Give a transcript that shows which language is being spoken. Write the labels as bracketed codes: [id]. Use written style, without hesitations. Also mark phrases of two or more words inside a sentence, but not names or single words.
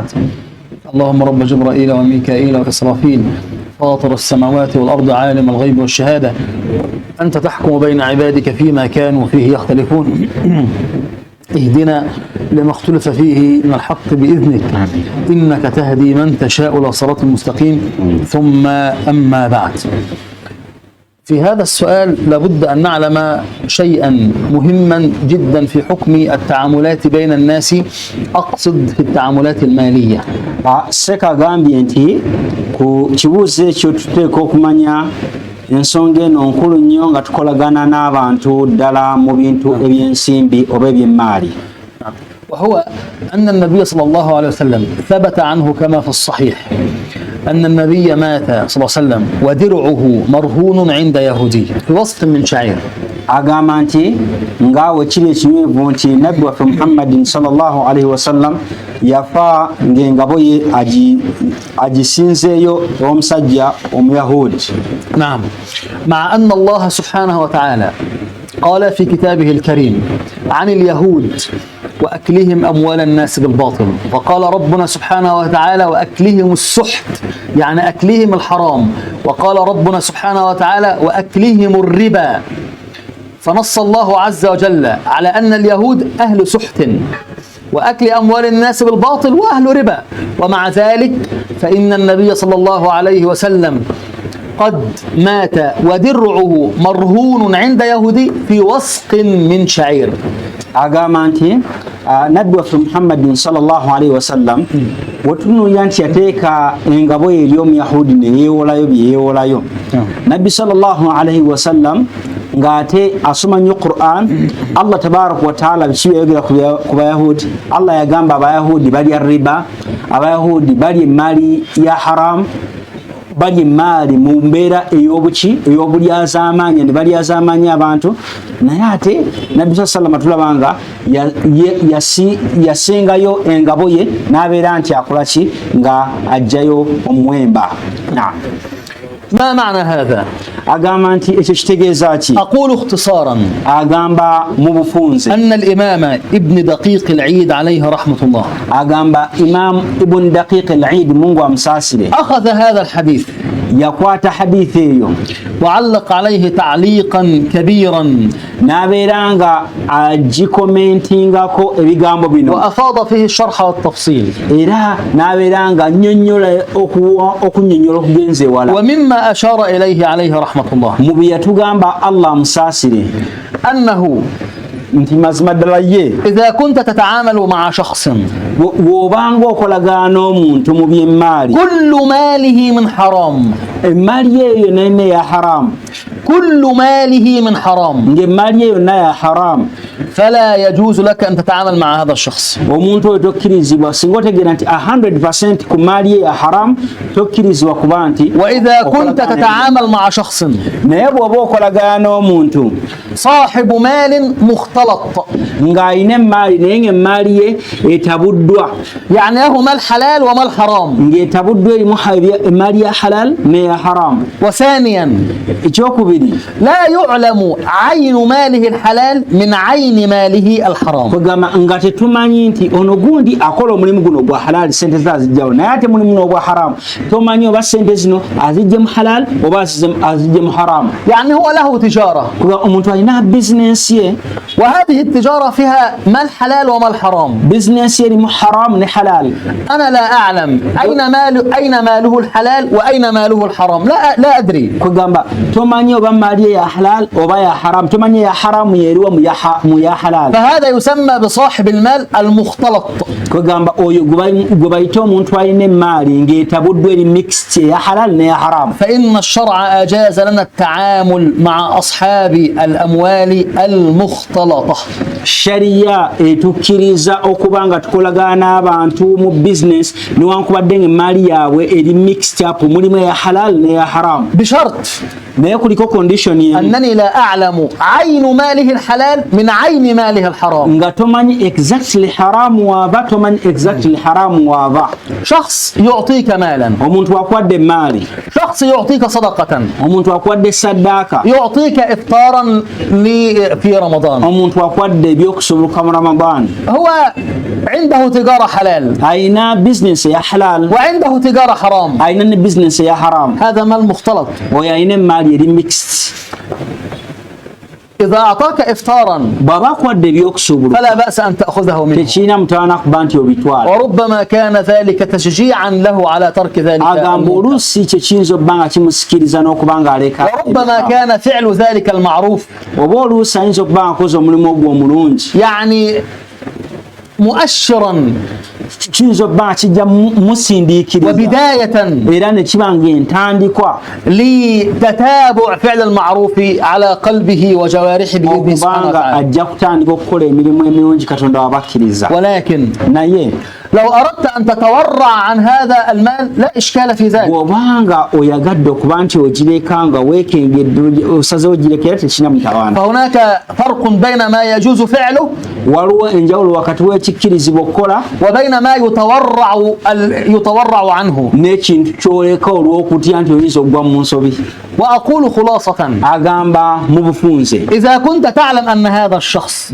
[ar] اللهم رب جبرائيل وميكائيل وإسرافيل فاطر السماوات والأرض عالم الغيب والشهادة، أنت تحكم بين عبادك فيما كانوا فيه يختلفون، اهدنا لما اختلف فيه من الحق بإذنك إنك تهدي من تشاء إلى صراط مستقيم. ثم أما بعد، في هذا السؤال لابد أن نعلم شيئا مهما جدا في حكم التعاملات بين الناس، أقصد في التعاملات المالية. [lg] Seka gambye nti ku kibuuzo ekyo tuteeka okumanya ensonga eno nkulu nnyo nga tukolagana n'abantu ddala mu bintu ebyensimbi oba ebyemmaali. [ar] وهو أن النبي صلى الله عليه وسلم ثبت عنه كما في الصحيح أن النبي مات صلى الله عليه وسلم ودرعه مرهون عند يهودي في وسط من شعير. [lg] agamba nti ngaawe kiri ekinywevu nti nabbi waffe Muhammadin [ar] صلى الله عليه وسلم [lg] yafa ng'engabo ye agisinzeeyo omusajja omuyahudi. [ar] نعم، مع أن الله سبحانه وتعالى قال في كتابه الكريم عن اليهود وأكلهم أموال الناس بالباطل، وقال ربنا سبحانه وتعالى وأكلهم السحت يعني أكلهم الحرام، وقال ربنا سبحانه وتعالى وأكلهم الربا. فنص الله عز وجل على أن اليهود أهل سحت وأكل أموال الناس بالباطل وأهل ربا، ومع ذلك فإن النبي صلى الله عليه وسلم قد مات ودرعه مرهون عند يهودي في وسق من شعير. [lg] agamba nti nabbi waffe Muhammadin [ar] صلى الله عليه وسلم [lg] wetunuulira nti yateeka engabo ye eri omuyahudi ne yeewolayo bye yeewolayo. Nabbi [ar] صلى الله عليه وسلم [lg] ng'ate asoma nnyo Qur'an. [ar] الله تبارك وتعالى [lg] biki byayogera ku bayahudi. Allah yagamba abayahudi balya riba, abayahudi balya emmaali ya haram, balya emmaali mu mbeera ey'obulyazaamaanya ne balyazaamaanya abantu. Naye ate nabbi sallallahu tulaba nga yasengayo engabo ye n'abeera nti akola ki nga ajjayo omuwemba. [ar] ما معنى هذا؟ [lg] agamba nti ekyo kitegeeza ki? [ar] أقول اختصارا [lg] agamba mu bufunze [ar] أن الإمام ابن دقيق العيد عليه رحمة الله [lg] agamba Imam Ibn Daqiq al-Eid Mungu amsaasire [ar] أخذ هذا الحديث [lg] yakwata hadithi eyo [ar] وعلق عليه تعليقا كبيرا [lg] n'abeera nga agikomentingako ebigambo bino [ar] وأفاض فيه الشرح والتفصيل [lg] era n'abeera nga annyonnyola okunnyonnyola okugenza ewala. [ar] ومما أشار إليه عليه رحمة الله [lg] mu bye yatugamba Allah amusaasire [ar] أنه [lg] nti mazima ddala ye [ar] إذا كنت تتعامل مع شخص [lg] bw'obanga okolagana n'omuntu mu by'emmaali [ar] كل ماله من حرام [lg] emmaali eyo yonna ya haramu [ar] كل ماله من حرام [lg] ng'emmaali eyo yonna ya haramu [ar] فلا يجوز لك أن تتعامل مع هذا الشخص. [lg] omuntu oyo tokkirizibwa singa otegeera nti 100% ku maali ye ya haramu tokkirizibwa kuba nti. [ar] وإذا كنت تتعامل مع شخص [lg] naye bw'oba okolagana n'omuntu [ar] صاحب مال مختلط [lg] ng'alina emmaali naye ng'emmaali ye etabuddwa [ar] يعني له مال حلال ومال حرام. [lg] ng'etabuddwa erimu emmaali ya halal n'eya haramu. [ar] وثانيا [lg] ekyokubiri [ar] لا يعلم عين ماله الحلال من عين ماله الحرام. [lg] kwegamba nga tetumanyi nti ono gundi akola omulimu guno gwa halali sente ze azijjawo naye ate mulimu n'ogwa haramu tomanyi oba sente zino azijje mu halal oba azijje mu haramu. [ar] يعني هو له تجارة [lg] omuntu alina bizinensi ye [ar] وهذه التجارة فيها مال حلال ومال حرام. [lg] bizinensi erimu haram ni halal. [ar] أنا لا أعلم أين ماله الحلال وأين ماله الحرام، لا أدري. [lg] kugamba tomanyi oba mali ya halal oba ya haram, tomanyi ya haram yeriwa mu ya halal. [ar] فهذا يسمى بصاحب المال المختلط. [lg] kugamba oyo gubayita omuntu alina emaali ng'etabuddwa eri mixed ya halal ne ya haram. [ar] فإن الشرع أجاز لنا التعامل مع أصحاب الأموال المختلطة. [lg] Sharia etukkiriza okuba nga tukolagana n'abantu mu business newankubadde ng'emaali yaabwe eri [en] mixed up [lg] mulimu ya halal ne ya haram. [ar] بشرط [lg] naye kuliko condition [ar] أنني لا أعلم عين ماله الحلال من عين ماله الحرام. [lg] nga tomanyi exactly haram waava tomanyi exactly haram waava. [ar] شخص يعطيك مالا، [lg] omuntu akuwadde emaali, [ar] شخص يعطيك صدقة، [lg] omuntu akuwadde saddaaka, [ar] يعطيك إفطارا في رمضان. [lg] omuntu akuwadde ebyokusumuluka mu Ramadan. [ar] هو عنده تجارة حلال [lg] ayina business ya halal [ar] وعنده تجارة حرام، [lg] ayina ne business ya haram. [ar] هذا مال مختلط. [lg] oyo ayina emaali eri mixed. [ar] إذا أعطاك إفطارا [lg] bw'aba akuwadde ebyokusumuluka [ar] فلا بأس أن تأخذه منه، [lg] tekiina mutawaana kuba nti obitwala. [ar] وربما كان ذلك تشجيعا له على ترك ذلك [lg] agamba oluusi kye kiyinza okuba nga kimusikiriza n'okuba ng'aleka, [ar] وربما كان فعل ذلك المعروف [lg] oba oluusi ayinza okuba nga akoze omulimu ogwo omulungi, [ar] يعني مؤشرا [lg] kiyinza okuba nga kijja musindiikiriza [ar] وبداية [lg] era ne kiba ng'entandikwa [ar] لتتابع فعل المعروف على قلبه وجوارحه بإذن سبحانه [lg] okuba nga [ar] وتعالى. [lg] ajja kutandika okukola emirimu emirungi Katonda wabakkiriza. [ar] ولكن [lg] naye [ar] لو أردت أن تتورع عن هذا المال لا إشكال في ذلك. [lg] bw'obanga oyagadde okuba nti ogireka nga weekengedde osazeho girekera tekina mutawaana. [ar] فهناك فرق بين ما يجوز فعله [lg] waliwo enjawulo wakati w'ekikkirizibwa okukola [ar] وبين ما يتورع عنه. [lg] n'ekintu kyoleka olw'okutya nti oyinza okugwa mu nsobi. [ar] وأقول خلاصة [lg] agamba mu bufunze [ar] إذا كنت تعلم أن هذا الشخص